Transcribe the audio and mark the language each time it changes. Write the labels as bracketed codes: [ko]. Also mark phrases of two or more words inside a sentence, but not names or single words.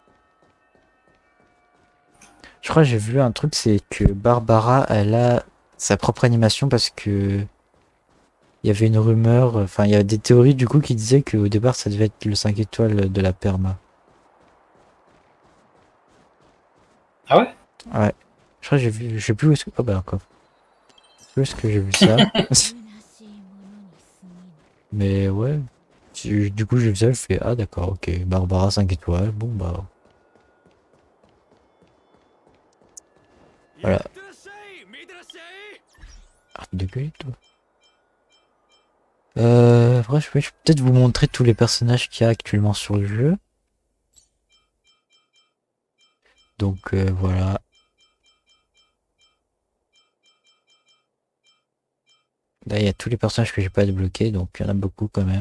[fr] Je crois que j'ai vu un truc, c'est que Barbara, elle a sa propre animation parce que il y avait une rumeur, enfin il y a des théories du coup qui disaient qu'au départ ça devait être le 5 étoiles de la perma. Ah ouais? Ouais. Je crois que j'ai vu, je sais plus où est-ce que... Oh bah encore. Je sais plus où est-ce que j'ai vu ça. [ja] 虚しいものに過ぎぬ [fr] Mais ouais. Du coup j'ai vu ça, je fais ah d'accord, ok. Barbara 5 étoiles, bon bah. Voilà. [ja] いってらっしゃい見てらっしゃい [fr] Arrête de gueuler, toi. Après, je vais peut-être vous montrer tous les personnages qu'il y a actuellement sur le jeu. Donc, voilà. Là, il y a tous les personnages que j'ai pas débloqués, donc il y en a beaucoup quand même.